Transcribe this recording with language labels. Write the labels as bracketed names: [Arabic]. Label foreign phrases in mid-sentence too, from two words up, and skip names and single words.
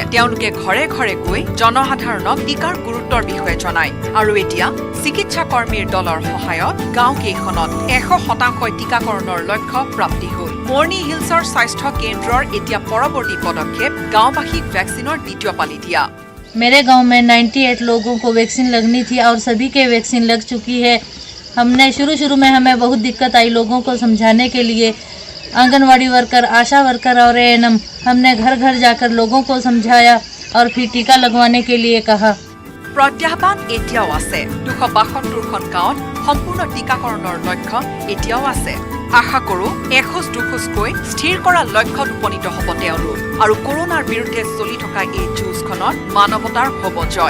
[Assamese] তেওঁলোকে ঘৰে ঘৰে গৈ জনসাধাৰণক টিকাৰ গুৰুত্বৰ বিষয়ে জনায় আৰু এতিয়া চিকিৎসা কৰ্মীৰ দলৰ সহায়ত গাঁওকেইখনত 100% টিকাকৰণৰ লক্ষ্য প্ৰাপ্তি হ'ল। মৰ্নি হিলছৰ স্বাস্থ্য কেন্দ্ৰৰ এতিয়া পৰৱৰ্তী পদক্ষেপ গাঁওবাসীক ভেকচিনৰ দ্বিতীয় পালি দিয়া। [Hindi] मेरे गांव में 98 लोगों को वैक्सीन लगनी थी और सभी के वैक्सीन लग चुकी है। हमने शुरू में हमें बहुत दिक्कत आई लोगों को समझाने के लिए। आंगनवाड़ी वर्कर, आशा वर्कर और ANM हमने घर घर जाकर लोगों को समझाया और फिर टीका लगवाने के लिए कहा। [Assamese] প্ৰত্যাহ্বান এতিয়াও আছে। 272খন গাঁৱত সম্পূৰ্ণ টিকাকৰণৰ লক্ষ্য এতিয়াও আছে। আশা কৰোঁ এখোজ দুখোজকৈ স্থিৰ কৰা লক্ষ্যত উপনীত হ'ব তেওঁলোক আৰু কৰোনাৰ বিৰুদ্ধে চলি থকা এই যুঁজখনত মানৱতাৰ হ'ব জয়।